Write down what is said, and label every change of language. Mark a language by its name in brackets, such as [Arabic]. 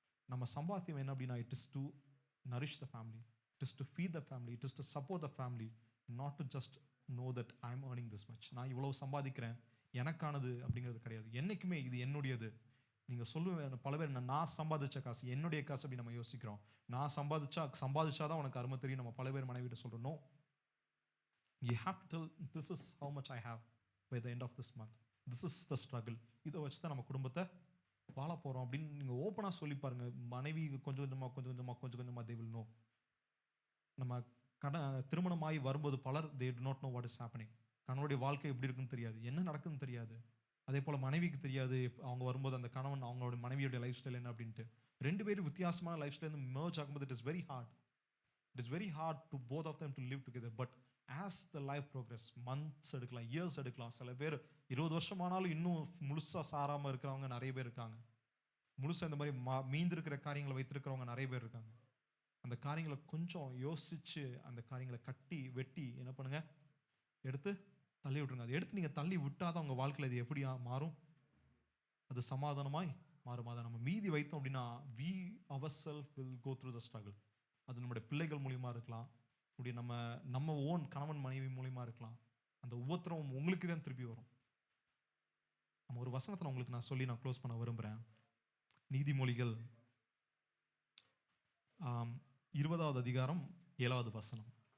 [Tamil] நம்ம சம்பாத்தியம் என்ன அப்படின்னா, [English] It is to nourish the family, it is to feed the family, it is to support the family, not to just know that I am earning this much. [Tamil] நான் இவ்வளவு சம்பாதிக்கிறேன், எனக்கானது அப்படிங்கிறது கிடையாது. என்னைக்குமே இது என்னுடையது. நீங்கள் சொல்லுவேன் பல பேர், நான் சம்பாதிச்ச காசு என்னுடைய காசு அப்படி நம்ம யோசிக்கிறோம். நான் சம்பாதிச்சாதான் உனக்கு அருமை தெரியும் நம்ம பல பேர் மனைவிட்ட சொல்கிறோம். [English] No, you have to tell this is how much I have by the end of this month, this is the struggle. [Tamil] இதை வச்சு தான் நம்ம குடும்பத்தை வாழ போகிறோம் அப்படின்னு நீங்கள் ஓப்பனாக சொல்லி பாருங்க. மனைவி கொஞ்சம் கொஞ்சமாக [English] they will know. [Tamil] நம்ம திருமணமாகி வரும்போது பலர் [English] they do not know what is happening. [Tamil] கணவனுடைய வாழ்க்கை எப்படி இருக்குன்னு தெரியாது, என்ன நடக்குன்னு தெரியாது. அதே போல் மனைவிக்கு தெரியாது அவங்க வரும்போது அந்த கணவன் அவங்களோட மனைவியோட லைஃப் ஸ்டைல் என்ன அப்படின்ட்டு. 2 பேரும் வித்தியாசமான லைஃப் ஸ்டைல் merge ஆகும்போது [English] It is very hard. It is very hard to both of them to live together. But as the life progress, [Tamil] months எடுக்கலாம், years எடுக்கலாம். சில பேர் 20 வருஷம் ஆனாலும் இன்னும் முழுசா சாராம இருக்கிறவங்க நிறைய பேர் இருக்காங்க. முழுசா இந்த மாதிரி மீந்திருக்கிற காரியங்களை வைத்திருக்கிறவங்க நிறைய பேர் இருக்காங்க. அந்த காரியங்களை கொஞ்சம் யோசிச்சு அந்த காரியங்களை கட்டி வெட்டி என்ன பண்ணுங்க, எடுத்து தள்ளி விட்டுருங்க. அதை எடுத்து நீங்க தள்ளி விட்டாதான் உங்க வாழ்க்கையில் இது எப்படி மாறும், அது சமாதானமாய் மாறும். அதை நம்ம மீதி வைத்தோம் அப்படின்னா [English] we ourselves will go through the struggle. [Tamil] அது நம்முடைய பிள்ளைகள் மூலியமா இருக்கலாம், அப்படி நம்ம ஓன் கணவன் மனைவி மூலியமா இருக்கலாம். அந்த உபத்திரவம் உங்களுக்கு தான் திருப்பி வரும். நம்ம ஒரு வசனத்தை உங்களுக்கு நான் சொல்லி நான் க்ளோஸ் பண்ண விரும்புகிறேன். நீதிமொழிகள் 20வது அதிகாரம் 7வது வசனம்.